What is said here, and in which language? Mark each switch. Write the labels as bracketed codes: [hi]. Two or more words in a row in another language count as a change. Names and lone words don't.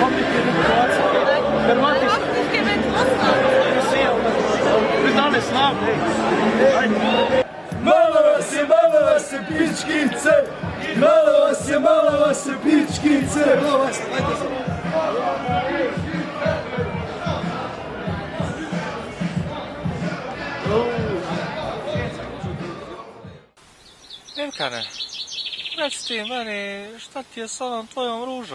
[de] Hoffentlich in Kroatien. Hrvatisch. Wir sehen uns. Wir sind alle Slaven. [hr] Malo vas je pičkice, malo vas je pičkice. Ivkane, reci ti meni šta ti je s onom tvojom ružom?